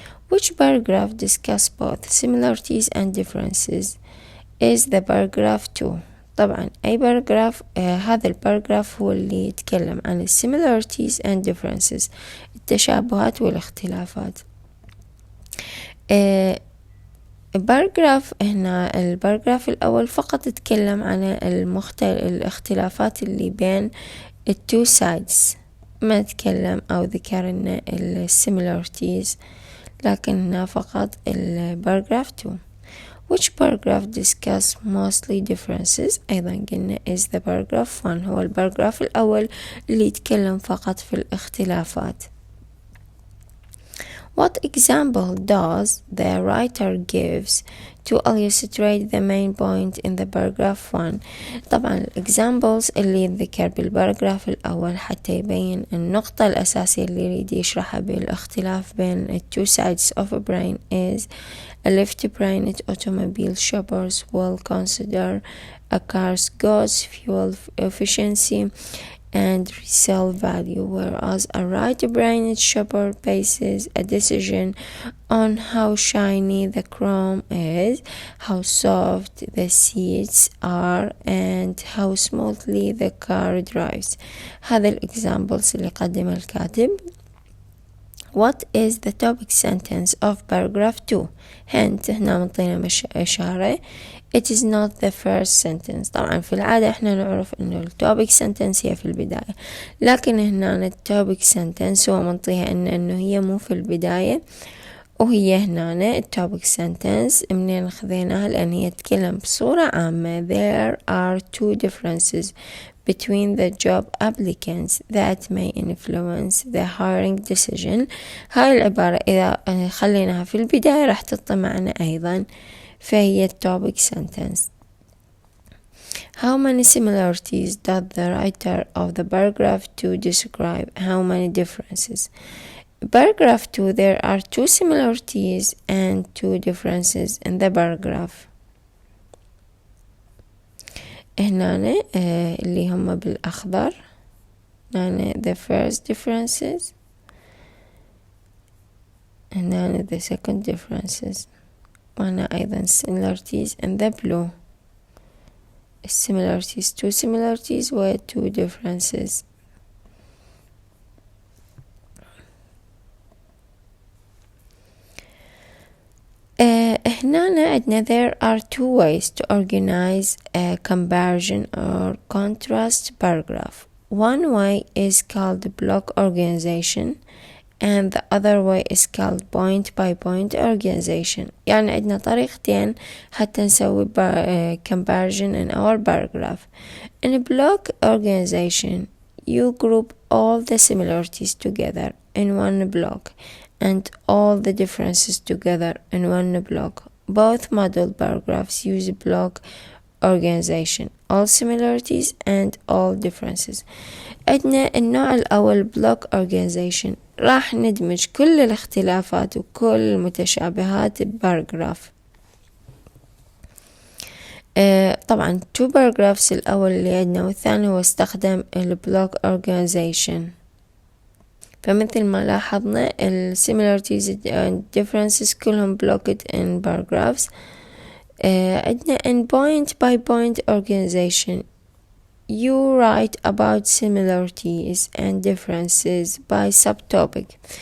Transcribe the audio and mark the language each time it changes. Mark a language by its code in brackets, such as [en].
[en] Which paragraph discuss both similarities and differences is the paragraph 2. [ar] طبعا أي باراجراف هذا الباراجراف هو اللي يتكلم عن [en] similarities and differences، [ar] التشابهات والاختلافات. الباراجراف هنا الباراجراف الأول فقط يتكلم عن الاختلافات اللي بين two sides، ما نتكلم أو ذكرنا similarities، لكن فقط الباراجراف 2. [en] Which paragraph discuss mostly differences؟ [ar] أيضا قلنا [en] is the paragraph 1، [ar] هو الباراجراف الأول اللي يتكلم فقط في الاختلافات. [en] What example does the writer gives to illustrate the main point in the paragraph 1؟ [ar] طبعا examples اللي ذكر بالباراجراف الأول حتى يبين النقطة الأساسية اللي يريد يشرحها بالاختلاف بين [en] two sides of a brain is a left-brained automobile shoppers will consider a car's goods fuel efficiency and resale value, whereas a right-brained shopper bases a decision on how shiny the chrome is, how soft the seats are, and how smoothly the car drives. [ar] هذا الexamples اللي قدم الكاتب. [en] What is the topic sentence of paragraph 2؟ hint [ar] هنا منطينا إشارة [en] it is not the first sentence. [ar] طبعا في العادة احنا نعرف انه التوبيك sentence هي في البداية، لكن هنا التوبيك sentence هو منطيها انه هي مو في البداية، وهي هنا التوبيك sentence منين خذيناها لأن هي تتكلم بصورة عامة. [en] There are two differences between the job applicants that may influence the hiring decision. [ar] هاي العبارة إذا خليناها في البداية راح تطلع معنا أيضا، فهي topic sentence. [en] How many similarities does the writer of the paragraph 2 describe? How many differences? Paragraph 2 there are two similarities and two differences in the paragraph. [ar] هنا اللي هم بالأخضر هنا [en] the first differences، هنا the second differences، [ar] وهنا أيضا [en] similarities in the blue. similarities two similarities و two differences. [ar] هنا عندنا [en] there are two ways to organize a comparison or contrast paragraph. One way is called block organization and the other way is called point by point organization. [ar] يعني عندنا طريقتين حتى نسوي [en] comparison in our paragraph. In block organization you group all the similarities together in one block and all the differences together in one block. both model paragraphs use block organization, all similarities and all differences. [ar] عندنا النوع الأول block organization، راح ندمج كل الاختلافات وكل المتشابهات بباراجراف. طبعا two paragraphs الأول اللي عندنا والثاني هو استخدم البلوك organization. فمثل ما لاحظنا ال similarities and differences كلهم [en] blocked in paragraphs. [ar] عندنا [en] in point by point organization you write about similarities and differences by subtopic.